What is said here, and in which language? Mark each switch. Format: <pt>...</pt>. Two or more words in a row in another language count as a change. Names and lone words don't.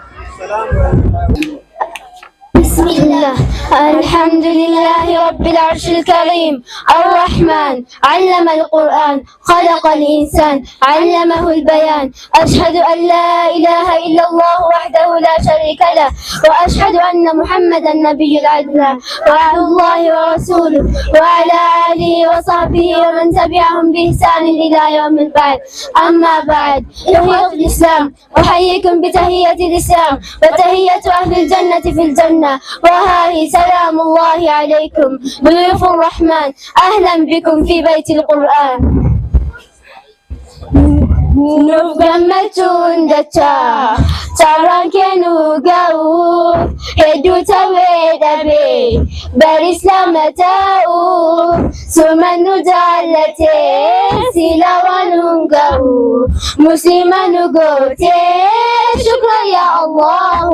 <ar>بسم الله الحمد لله رب العرش الكريم الرحمن علم القرآن خلق الإنسان علمه البيان أشهد أن لا إله إلا الله وحده لا شريك له وأشهد أن محمدا النبي العدنان وعلى الله ورسوله وعلى آله وصحبه ومن تبعهم بإحسان إلى يوم البعث. أما بعد إخوة الإسلام أحييكم بتحية الإسلام وتحية أهل الجنة في الجنة وهذه سلام الله عليكم ضيوف الرحمن أهلا بكم في بيت القرآن.</ar> <om>Nuuf gammachuun dachaa carraan kennuu ga'u hedduu ta'ee dhabee bari islaama ta'u suma nu jaallatee sila waan nu ga'u muslima nu gootee shukra</om> <ar>يا الله.</ar>